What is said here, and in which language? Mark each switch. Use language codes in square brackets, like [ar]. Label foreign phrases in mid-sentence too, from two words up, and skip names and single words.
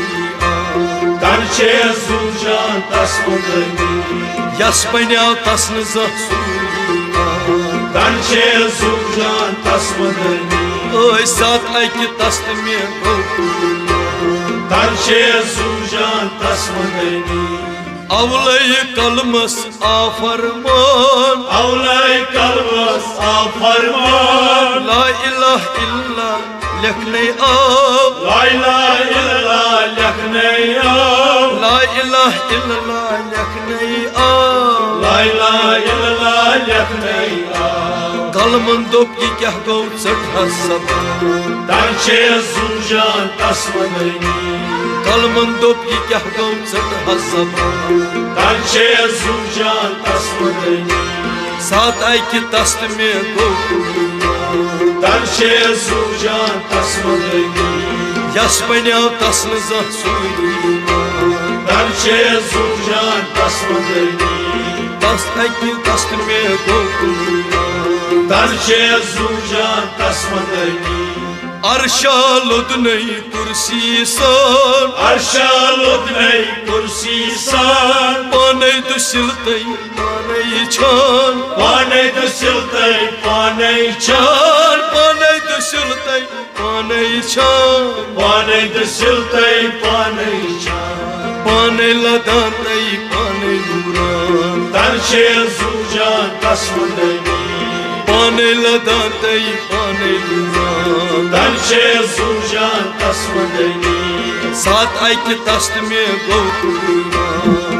[ks] तन छस जूत जान तस्मंदनी यस बन्याव तस न सूरी तन छस जूत जान तस्मंदनी सात अकि तस्त में गौ तन छस जूत जान तस्मंदनी अवलय कलमस आफरमान अवलय कलमस आफरमान [ar] لا إله إلا [ks] लिखने आव [ar] لا إله إلا الله [ks] लिखने आव [ar] لا إله إلا الله [ks] लिखने आव [ar] لا إله إلا الله [ks] लिखने आव कलमन दोप की क्या गौ चट हसब तन छस जूत जान तस्मंदनी कलमन दोप की क्या गौ चट हसब तन छस जूत जान तस्मंदनी सात अकि तस्त में गौ तन छस जूत जान तस्मंदनी यस बन्याव तस न सूरी तन छस जूत जान तस्मंदनी तस अकि तस्त में गौ तन छस जूत जान तस्मंदनी अर्शा लुदनई कुर्सी सान अर्शा लुदनई कुर्सी सान पाने दुसिलतई पाने छान पाने दुसिलतई पाने छान पाने छान पाने दसिलते पाने छान पाने लदान तई पाने दूरान तरशे सूजान तस्मदनी पाने लदान तई पाने दूरान तरशे सूजान तस्मदनी साथ आई के तस्त में गौ कुर्बान